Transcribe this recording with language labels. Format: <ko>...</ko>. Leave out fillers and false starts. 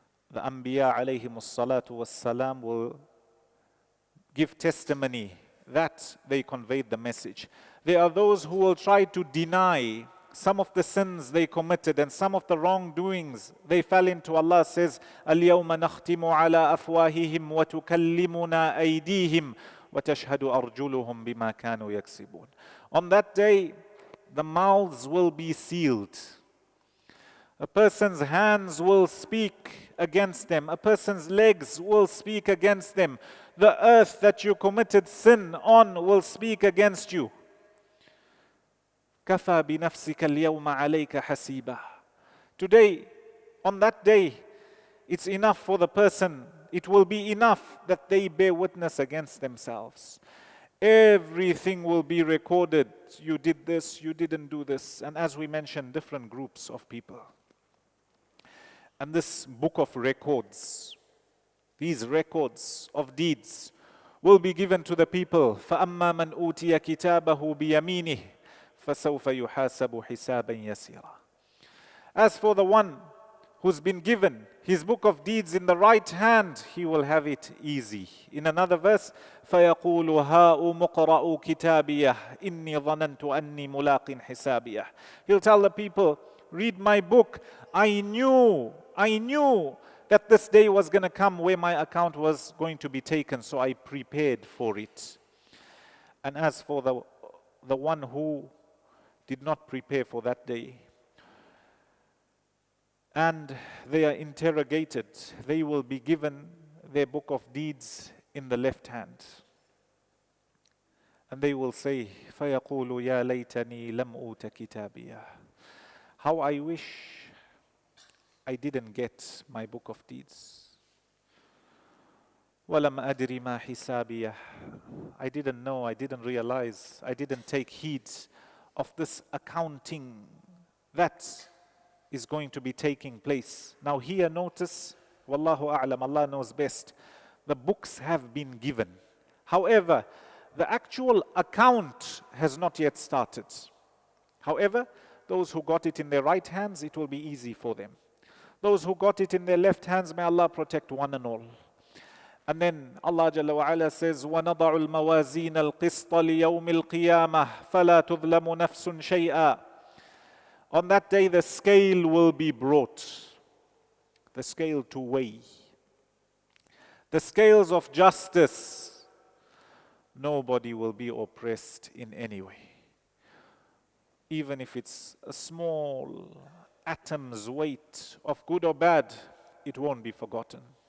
<en>The Anbiya alayhimus salatu was salam will give testimony that they conveyed the message. There are those who will try to deny some of the sins they committed and some of the wrongdoings they fell into. Allah says,</en> <ar>الْيَوْمَ نَخْتِمُ عَلَىٰ أَفْوَاهِهِمْ وَتُكَلِّمُنَا أَيْدِيهِمْ وَتَشْهَدُ أَرْجُلُهُمْ بِمَا كَانُوا يَكْسِبُونَ.</ar> <en>On that day, the mouths will be sealed. A person's hands will speak against them. A person's legs will speak against them. The earth that you committed sin on will speak against you.</en> <ar>كَفَى بِنَفْسِكَ الْيَوْمَ عَلَيْكَ حَسِيبًا.</ar> <en>Today, on that day, it's enough for the person. It will be enough that they bear witness against themselves. Everything will be recorded. You did this, you didn't do this. And as we mentioned, different groups of people. And this book of records, these records of deeds, will be given to the people.</en> <ar>فَأَمَّا مَنْ أُوتِيَ كِتَابَهُ بِيَمِينِهِ فَسَوْفَ يُحَاسَبُ حِسَابًا يَسِيرًا.</ar> <en>As for the one who's been given his book of deeds in the right hand, he will have it easy. In another verse,</en> <ar>فَيَقُولُ هَاؤُمُ اقْرَءُوا كِتَابِيَهْ إِنِّي ظَنَنْتُ أَنِّي مُلَاقٍ حِسَابِيَهْ.</ar> <en>He'll tell the people, read my book. I knew that this day was going to come where my account was going to be taken, so I prepared for it. And as for the one who did not prepare for that day, and they are interrogated, they will be given their book of deeds in the left hand. And they will say,</en> <ar>فَيَقُولُ يَا لَيْتَنِي لَمْ أُوتَ كِتَابِيَهْ.</ar> <en>How I wish I didn't get my book of deeds.</en> <ar>وَلَمْ أَدْرِ مَا حِسَابِيَهْ.</ar> <en>I didn't know, I didn't realize, I didn't take heed of this accounting that is going to be taking place. Now here notice, Wallahu a'lam, Allah knows best, the books have been given. However, the actual account has not yet started. However, those who got it in their right hands, it will be easy for them. Those who got it in their left hands, may Allah protect one and all. And then Allah Jalla wa Ala says,</en> <ar>وَنَضَعُ الْمَوَازِينَ الْقِسْطَ لِيَوْمِ الْقِيَامَةِ فَلَا تُظْلَمُ نَفْسٌ شَيْئًا.</ar> <en>On that day, the scale will be brought. The scale to weigh. The scales of justice. Nobody will be oppressed in any way. Even if it's a small atom's weight of good or bad, it won't be forgotten.</en>